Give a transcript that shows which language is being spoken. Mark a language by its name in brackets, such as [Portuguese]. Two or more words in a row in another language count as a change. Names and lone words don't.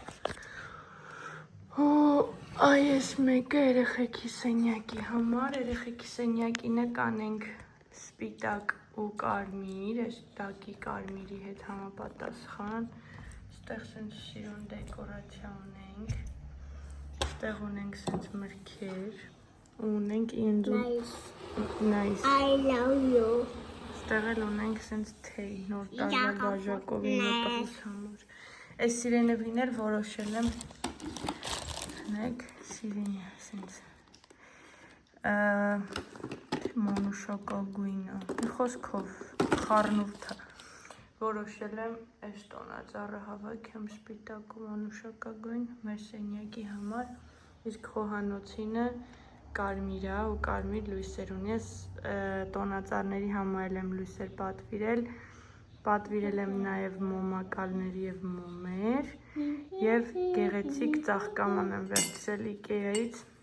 [Armenian] ու այս մեկը երեխեքի սենյակի համար, երեխեքի սենյակինը կանենք սպիտակ ու կարմիր, այս տակի կարմիրի հետ համապատասխան, ստեղ սենց սիրուն դեկորացիա ունենք, ստեղ ունենք սենց մրգեր, ունենք ինձու nice [English] I love you։ [Armenian] Ստեղ էլ ունենք սենց թեյ, նոր տարվա բաժակով իմ տղուս համար։ Այս սիրենևիներ որոշել եմ, նեք սիրենյա սենց մանուշակագույնը, մի խոսքով խառնուրդը, որոշել եմ այս տոնածառը հավաքեմ սպիտակ ու մանուշակագույն մեր սենյակի համար, իսկ խոհանոցինը կարմիր է ու կարմիր լույսեր ունի, ես տոնածառների համար եմ լույսեր պատվիրել եմ նաև մոմակալներ և մոմեր և գեղեցիկ ծաղկաման եմ վերցրել Ikea-ից